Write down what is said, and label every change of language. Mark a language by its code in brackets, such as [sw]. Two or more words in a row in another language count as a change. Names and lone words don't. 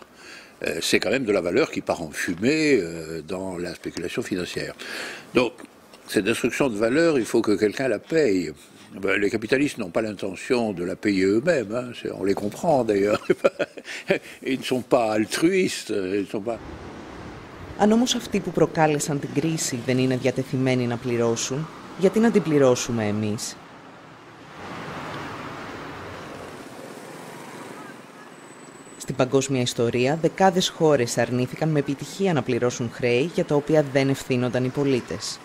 [fr] C'est quand même de la valeur qui part en fumée dans la spéculation financière. Donc, cette destruction de valeur, il faut que quelqu'un la paye. Ben, les capitalistes n'ont pas l'intention de la payer eux-mêmes, hein. On les comprend d'ailleurs. Ils ne sont pas altruistes, ils ne sont pas... [el] Αν όμως αυτοί που προκάλεσαν την κρίση δεν είναι διατεθειμένοι να πληρώσουν, γιατί να την πληρώσουμε εμείς? Στην παγκόσμια ιστορία, δεκάδες χώρες αρνήθηκαν με επιτυχία να πληρώσουν χρέη για τα οποία δεν ευθύνονταν οι πολίτες.